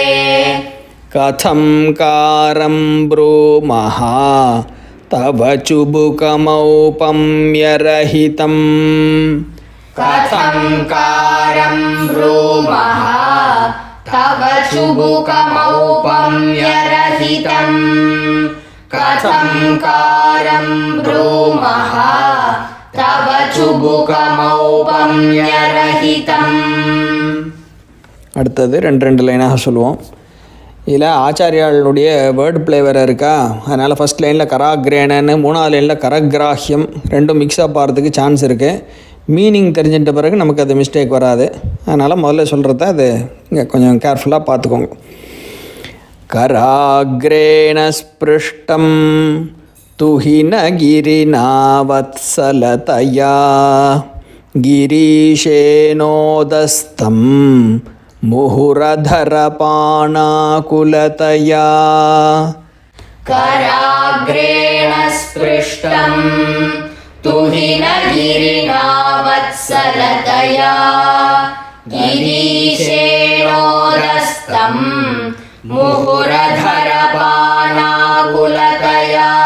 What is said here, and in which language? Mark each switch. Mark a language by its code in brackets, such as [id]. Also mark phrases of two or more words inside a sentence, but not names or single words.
[sa] कथंकारं ब्रूमहा तव चुबुकमौपम्यरहितम् कथंकारं ब्रूमह तव चुबुकमौपम्यरहितम् कथं कारं ब्रूमः तव चुबुकमौपम्यरहितम्. [ta] அடுத்தது ரெண்டு லைனாக சொல்லுவோம். இதில் ஆச்சாரியாளுடைய [en] word play [ta] வேறு இருக்கா, அதனால் [en] first line [ta] கராக்ரேணன்னு, மூணாவது லைனில் கரக்ராஹ்யம், ரெண்டும் மிக்ஸ்அப் ஆகிறதுக்கு சான்ஸ் இருக்குது. மீனிங் தெரிஞ்சிட்ட பிறகு நமக்கு அது மிஸ்டேக் வராது. அதனால் முதல்ல சொல்கிறத அது இங்கே கொஞ்சம் கேர்ஃபுல்லாக பார்த்துக்கோங்க. [sa] कराग्रेण स्पृष्टं तुहिनगिरिना वत्सलतया गिरीषेनोदस्तं मुहुरधरपाणाकुलतया. कराग्रेण स्पृष्टं तुहिनगिरिना वत्सलतया गिरीशेणोदस्तं मुहुरधरपाणाकुलतया.